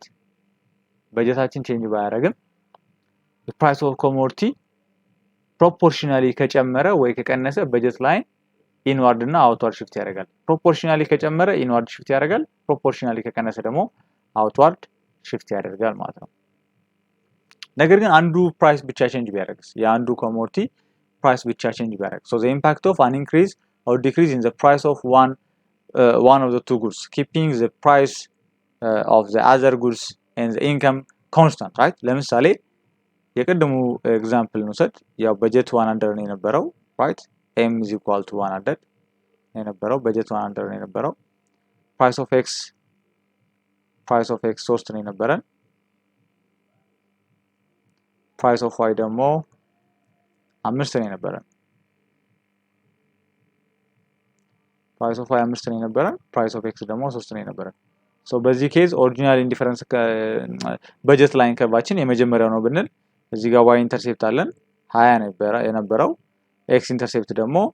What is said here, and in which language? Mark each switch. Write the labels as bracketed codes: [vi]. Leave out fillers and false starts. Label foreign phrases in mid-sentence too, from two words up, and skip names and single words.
[am] በጀታችን ቼንጅ ባያደርግም [en] price of commodity proportionally [am] ከጨመረ ወይ ከቀነሰ በጀት ላይን ኢንዋርድ እና [en] outward shift [am] ያደርጋል። ፕሮፖርሽናሊ [en] ከጨመረ inward shift ያደርጋል። ፕሮፖርሽናሊ [am] ከቀነሰ ደግሞ [en] outward shift [am] ያደርጋል ማለት ነው። ነገር ግን አንዱ [en] ፕራይስ ብቻ ቼንጅ [am] ቢያደርግስ የአንዱ [en] commodity price ብቻ ቼንጅ ቢያደርግ so the impact of an increase or decrease in the price of one of the two goods keeping the price of the other goods and the income constant right? [am] ለምሳሌ የቀደሙ ኤግዛምፕል እንውሰድ። ያው በጀት 100 ነው የነበረው right? [en] m is equal to 100 [am] የነበረው በጀት 100 ነው የነበረው። [en] price of x 3 [am] ነው የነበረን። [en] price of y [am] ደግሞ 5 ነው የነበረን። [en] price of y [am] 5 ነው የነበረን። [en] price of x [am] ደግሞ 3 ነው የነበረን። [en] so in this case original indifference [am] በጀት ላይን ከርቫችን የመጀመሪያው ነው ብንል እዚህ ጋር [en] y intercept [am] አለን 20 ነበር የነበረው። [en] x intercept [am] ደግሞ